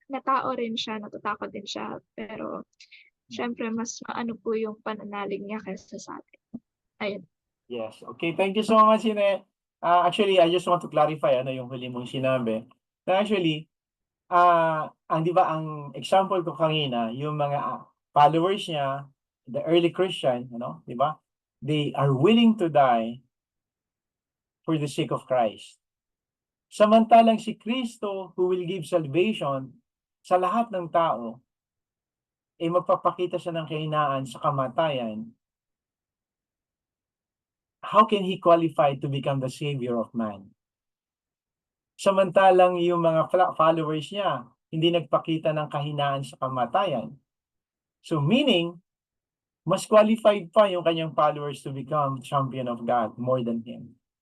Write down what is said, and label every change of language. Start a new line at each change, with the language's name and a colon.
Filipino: Na tao rin siya, natatakot din siya, pero syempre mas maano po yung pananalig niya kaysa sa atin. Ayun.
English: Yes. Okay, thank you so much, Ine. Actually, I just want to clarify
Filipino: ano yung huli mong sinabi. Na actually, ang di ba ang example ko kanina, yung mga followers niya,
English: the early Christian,
Filipino: di ba?
English: They are willing to die for the sake of Christ.
Filipino: Samantalang si Kristo
English: who will give salvation
Filipino: sa lahat ng tao, magpapakita siya ng kahinaan sa kamatayan.
English: How can he qualify to become the savior of man?
Filipino: Samantalang yung mga followers niya, hindi nagpakita ng kahinaan sa kamatayan.
English: So meaning, mas qualified
Filipino: pa yung kanyang
English: followers to become champion of God more than him.